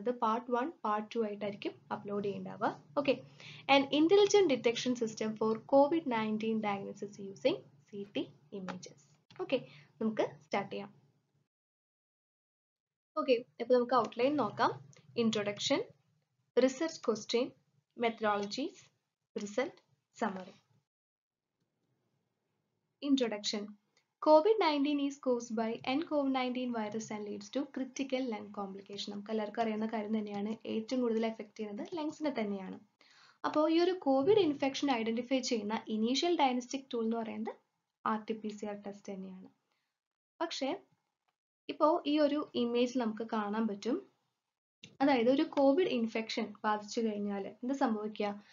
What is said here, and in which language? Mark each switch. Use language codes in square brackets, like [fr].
[ml] ഇത് part 1 part 2 ആയിട്ടായിരിക്കും upload ചെയ്യേണ്ടാവുക. Okay, [en] An intelligent detection system for COVID-19 diagnosis using CT images. [ml] Okay, നമുക്ക് start ചെയ്യാം. Okay, അപ്പോൾ നമുക്ക് ഔട്ട്ലൈൻ നോക്കാം. Introduction, research question, methodologies, result, summary. [en] Introduction. COVID-19 is caused by nCoV-19 virus and leads to critical lung complication. [ml] നമുക്ക് എല്ലാവർക്കും അറിയുന്ന കാര്യം തന്നെയാണ്, ഏറ്റവും കൂടുതൽ എഫക്ട് ചെയ്യുന്നത് ലങ്സിനെ തന്നെയാണ്. അപ്പോൾ ഈ ഒരു കോവിഡ് ഇൻഫെക്ഷൻ ഐഡന്റിഫൈ ചെയ്യുന്ന ഇനീഷ്യൽ ഡയഗ്നോസ്റ്റിക് ടൂൾ എന്ന് പറയുന്നത് RT-PCR ടെസ്റ്റ് തന്നെയാണ്. പക്ഷേ ഇപ്പോൾ ഈ ഒരു ഇമേജ് നമുക്ക് കാണാൻ പറ്റും, അതായത് ഒരു കോവിഡ് ഇൻഫെക്ഷൻ ബാധിച്ചു കഴിഞ്ഞാൽ എന്ത് സംഭവിക്കുക?